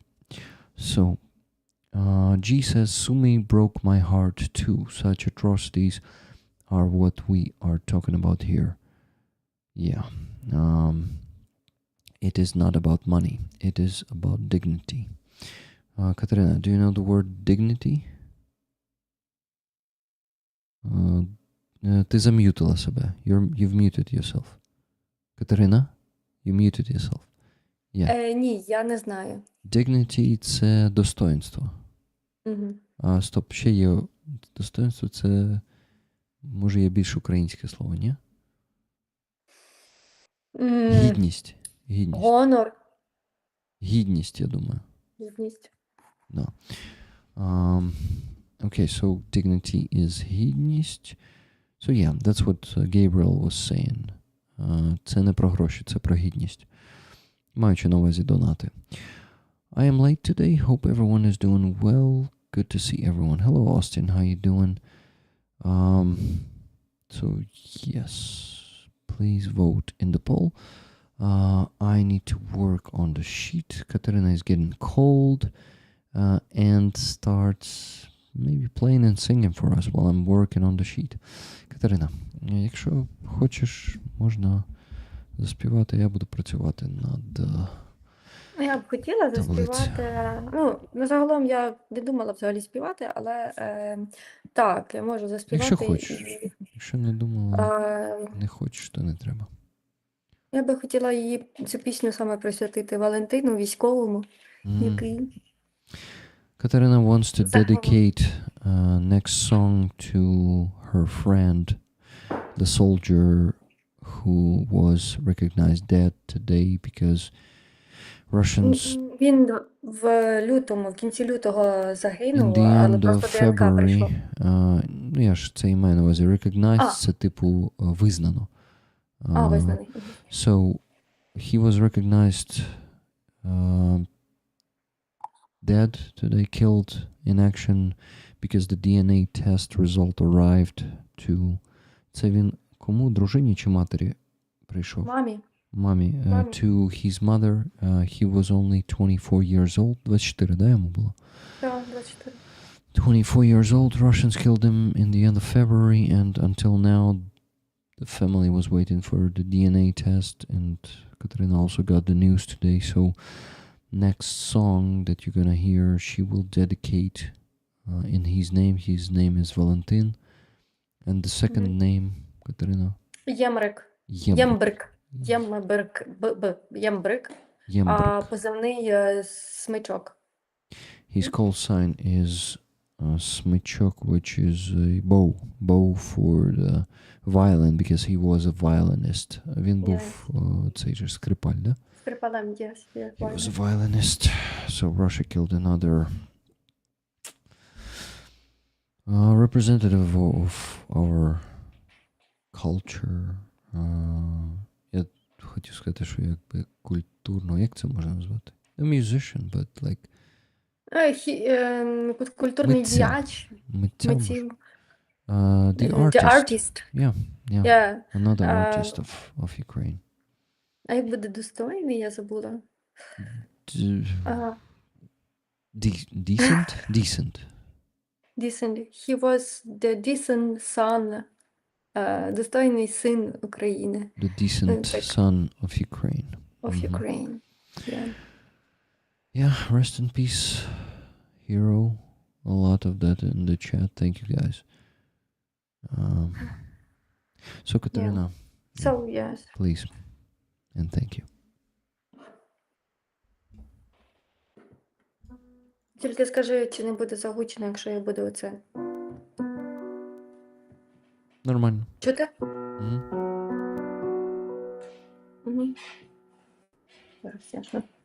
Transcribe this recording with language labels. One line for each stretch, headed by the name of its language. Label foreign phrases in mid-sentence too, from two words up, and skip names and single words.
English: So, G says, Sumi broke my heart too. Such atrocities are what we are talking about here. Yeah. It is not about money. It is about dignity. Katarina, do you know the word dignity?
Ukrainian: Ти зам'ютила себе.
English: You've muted yourself. Катерина, you muted yourself. Yeah.
Ukrainian: Ні, я не знаю. Dignity – це достоинство. Угу. Стоп, ще є достоинство – це, може, є більш українське слово, ні? Гідність. Гідність. Гонор. Гідність, я думаю. Гідність.
English: No. Okay, so dignity is гідність. So yeah, that's what Gabriel was saying.
Ukrainian: Це не про гроші, це про гідність. Маючи на увазі донати.
English: I am late today. Hope everyone is doing well. Good to see everyone. Hello, Austin. How you doing? So yes, please vote in the poll. I need to work on the sheet. Katerina is getting cold and starts maybe playing and singing for us while I'm working on the sheet.
Ukrainian: Катерина, якщо хочеш, можна заспівати, я буду працювати над... Я б хотіла заспівати. Ну, загалом я не думала взагалі співати, але так, я можу заспівати. Якщо хочеш. Якщо не думала, не хочеш, то не треба. Я би хотіла цю пісню саме присвятити Валентину, військовому, який...
English: Katarina wants to dedicate next song to her friend, the soldier who was recognized dead today because Russians...
Ukrainian: Він в кінці лютого загинув,
English: In the
Ukrainian: але
English: end of
Ukrainian: просто ДНК прийшло. February, я ж це маю на увазі, recognized, це типу визнано. Визнаний.
English: So he was recognized dead today, killed in action because the DNA test result arrived to...
Ukrainian: Це він кому? Дружині чи матері прийшов? Мамі. Мамі.
English: To his mother. He was only 24 years old.
Ukrainian: 24, да, йому було? Так, 24.
English: 24 years old. Russians killed him in the end of February, and until now the family was waiting for the DNA test, and Katarina also got the news today. So next song that you're gonna hear, she will dedicate in his name. His name is Valentin, and the second name, Katarina?
Ukrainian: Ємбрик. Ємбрик. А позивний Смичок.
English: His call sign is Smyczok, which is a bow for the violin, because he was a violinist.
Ukrainian: Він був цей же скрипаль, да? Скрипалем,
English: yes. He was a violinist. So Russia killed another representative of our culture.
Ukrainian: Я хотів сказати, що якби культурно, як це можна назвати?
English: A musician, but like...
Ukrainian: Культурний діяч. Митців.
English: The The artist. Yeah. Another artist of Ukraine.
Ukrainian: А як буде достойний, я забула.
English: Decent? Decent. Decent. He was the decent son.
Ukrainian: Достойний син України.
English: The decent son of Ukraine. Of Ukraine. Yeah. Yeah, rest in peace, hero. A lot of that in the chat. Thank you, guys. So, Katarina. So, yes. Please. And thank you.
Ukrainian: Тільки скажи, чи не буде загучно, якщо я буду оце. Нормально. Чути? Угу. Зараз, ясно.